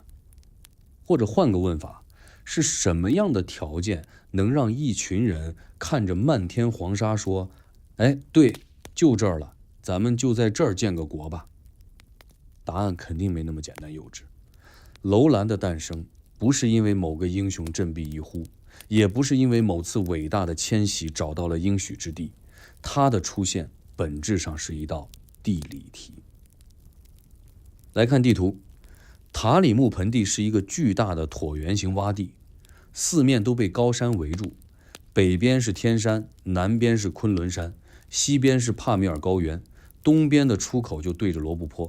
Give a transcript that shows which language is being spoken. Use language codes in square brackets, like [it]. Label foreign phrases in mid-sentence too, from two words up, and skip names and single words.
[zh] 或者換個問法，是什麼樣的條件能讓一群人看着漫天黃沙說：“哎，對，就這兒了，咱們就在這兒建個國吧？” 答案肯定沒那麼簡單幼稚。樓蘭的誕生不是因為某個英雄振臂一呼，也不是因為某次偉大的遷徙找到了應許之地，它的出現本質上是一道地理題。來看地圖，塔里木盆地是一個巨大的椭圓形洼地，四面都被高山圍住，北邊是天山，南邊是昆崙山，西邊是帕米爾高原，東邊的出口就對着羅布泊。